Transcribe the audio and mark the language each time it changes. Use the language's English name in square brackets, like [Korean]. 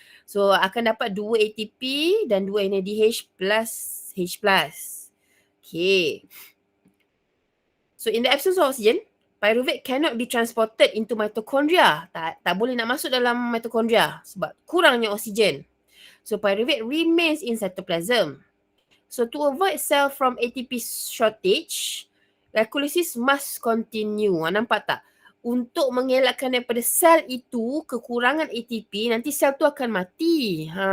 [Malay] So akan dapat 2 ATP dan 2 NADH plus H+. Okay. [English] So in the absence of oxygen, pyruvate cannot be transported into mitochondria. [Malay] Tak boleh nak masuk dalam mitochondria sebab kurangnya oksigen. [English] So pyruvate remains in cytoplasm. So to avoid cell from ATP shortage, glycolysis must continue. [Malay] Nampak tak? Untuk mengelakkan daripada sel itu kekurangan ATP, nanti sel tu akan mati.